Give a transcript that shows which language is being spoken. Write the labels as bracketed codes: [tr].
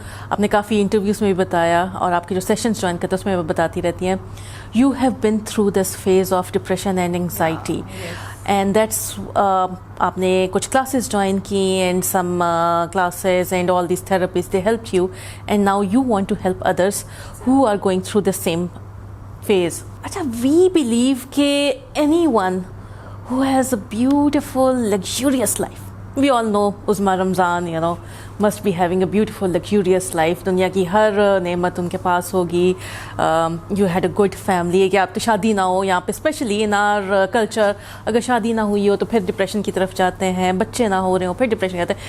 [ur] آپ نے کافی انٹرویوز میں بھی بتایا اور آپ کے جو سیشنز جوائن کرتے ہیں اس میں وہ بتاتی رہتی ہیں, [en] you have been through this phase of depression and anxiety, and that's [ur] آپ نے کچھ کلاسز جوائن کی [en] And some classes and all these therapies they help you, and now you want to help others who are going through the same phase. اچھا, we believe کہ anyone who has a beautiful, luxurious life, we all know Uzma Ramzan, must be having a beautiful, luxurious life. [ur] دنیا کی ہر نعمت ان کے پاس ہوگی. [en] You had a good family. [ur] کہ آپ تو شادی نہ ہو یہاں پہ, [en] specially in our culture, [ur] اگر شادی نہ ہوئی ہو تو پھر ڈپریشن کی طرف جاتے ہیں, بچے نہ ہو رہے ہو پھر ڈپریشن جاتے ہیں.